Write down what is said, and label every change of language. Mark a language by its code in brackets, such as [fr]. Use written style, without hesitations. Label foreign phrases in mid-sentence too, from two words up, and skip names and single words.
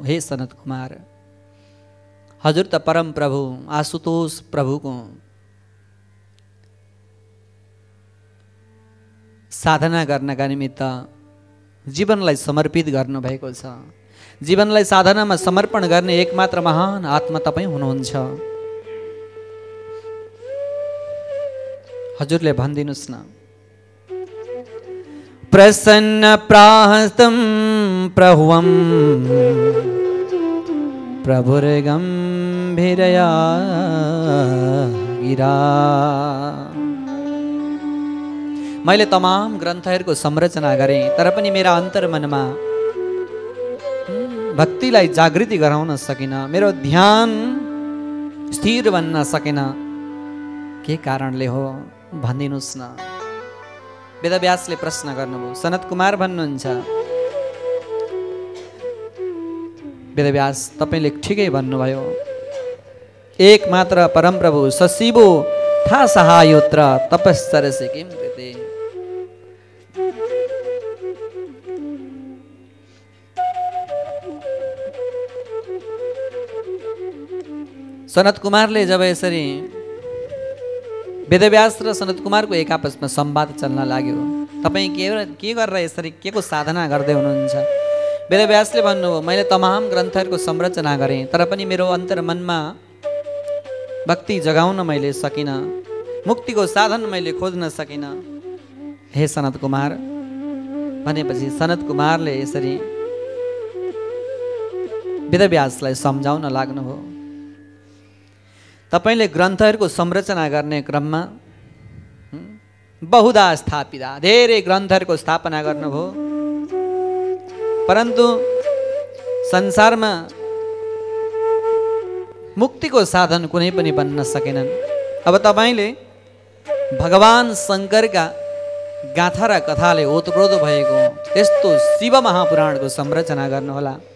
[ne] हे सनत कुमार, हजुर त परम प्रभु आशुतोष प्रभुको साधना गर्नका निमित्त जीवनलाई समर्पित गर्नुभएको छ। जीवनलाई साधनामा समर्पण गर्ने एकमात्र महान आत्मा तपाईँ हुनुहुन्छ। हजुरले भनिदिनुहोस् न, [sa] प्रसन्न प्राहस्तं प्रहुवं प्रभुर्गम्भीरया गिरा। [ne] मैले तमाम ग्रन्थहरूको संरचना गरेँ, तर पनि मेरा अन्तर्मनमा भक्तिलाई जागृति गराउन सकिन, मेरो ध्यान स्थिर बन्न सकेन। के कारणले हो भनिदिनुहोस् न। वेदव्यासले प्रश्न गर्नुभयो। सनत कुमार भन्नुहुन्छ, वेदव्यास तपाईले ठिकै भन्नुभयो। [sa] एक मात्र परमप्रभु सशिवो था सहायोत्र तपश्चर्यसे किं कृते। [ne] सनत कुमारले जब यसरी वेदव्यास र सनत कुमारको एक आपसमा संवाद चल्न लाग्यो, तपाईँ के गरेर यसरी के को साधना गर्दै हुनुहुन्छ? वेदव्यासले भन्नुभयो, मैले तमाम ग्रन्थहरूको संरचना गरेँ, तर पनि मेरो अन्तर्मनमा भक्ति जगाउन मैले सकिनँ, मुक्तिको साधन मैले खोज्न सकिनँ। हे सनत कुमार भनेपछि सनत कुमारले यसरी वेदव्यासलाई सम्झाउन लाग्नुभयो। तपाईले ग्रन्थहरूको संरचना गर्ने क्रममा [sa] बहुधा स्थापिता [ne] धेरै ग्रन्थहरूको स्थापना गर्नुभयो, परन्तु संसारमा मुक्तिको साधन कुनै पनि बन्न सकेनन्। अब तपाईले भगवान शङ्करका गाथा र कथाले ओतप्रोत भएको यस्तो शिव महापुराणको संरचना गर्नुहोला।